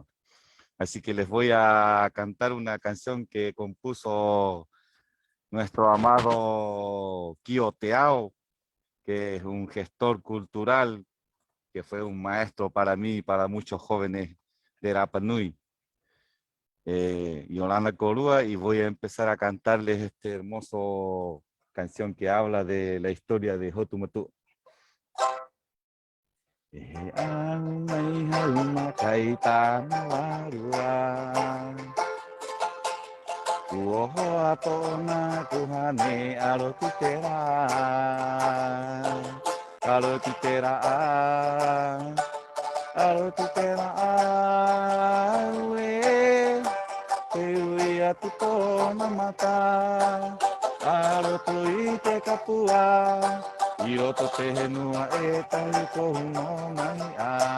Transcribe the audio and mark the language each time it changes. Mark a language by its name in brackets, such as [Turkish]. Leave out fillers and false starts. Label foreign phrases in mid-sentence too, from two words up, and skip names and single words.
[Spanish] Así que les voy a cantar una canción que compuso nuestro amado Kio Teao, que es un gestor cultural, que fue un maestro para mí y para muchos jóvenes de Rapa Nui. Yolanda Colúa, y voy a empezar a cantarles este hermoso canción que habla de la historia de Hotumatua. [Rapanui] Mai hauma kai warua Uoho atona kuhane arotitera we Teui atu tona mata Arotoi te kapua Ioto te henua e tahi kohuno mai a